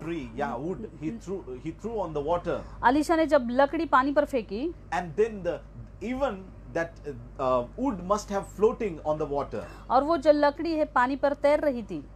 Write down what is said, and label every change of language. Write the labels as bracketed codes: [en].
[en] tree, yeah, wood, he threw on the water, [hi] Alisha ने जब लकड़ी पानी पर फेंकी [en] and then even that wood must have floating on the water. [hi] और वो जो लकड़ी है पानी पर तैर रही थी,